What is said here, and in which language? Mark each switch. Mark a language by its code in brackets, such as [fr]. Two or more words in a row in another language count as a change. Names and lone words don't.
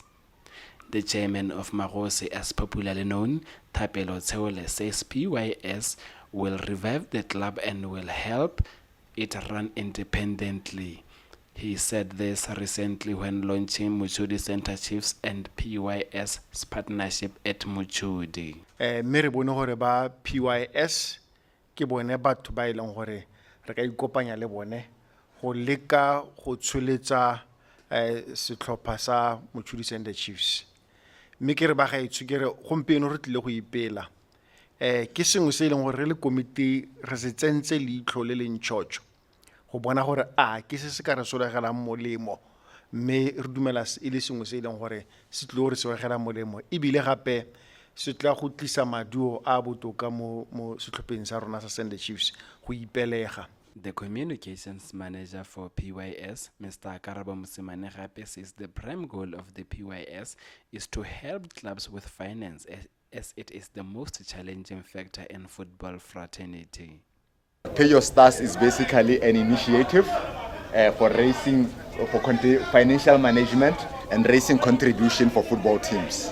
[en] The chairman of Magosi, as popularly known, Thapelo Tseole, says PYS will revive the club and will help it run independently. He said this recently when launching Mochudi Center Chiefs and PYS's partnership at Mochudi. [tn] Mme re bone gore ba PYS ke bone batho ba ileng gore re ka ikopanya le bone go leka go tsholetsa setlhopha sa Mochudi Center Chiefs. Mme ke re ba ga itse ke re gompieno re tlile go ipela ke sengwe se ileng gore re le komiti re se tsentse leitlho le leng tšotšo go bona gore ke se ka re solegelang molemo mme re dumela e le sengwe se ileng gore se tlile gore solegela molemo ebile gape se tla go tlisa maduo a botoka mo setlhopheng sa rona sa Sunday Chiefs go ipelega. [en] The communications manager for PYS, Mr. Karabo Musimane Gape, says the prime goal of the PYS is to help clubs with finance as it is the most challenging factor in football fraternity. Pay Your Stars is basically an initiative for raising, for financial management and raising contribution for football teams.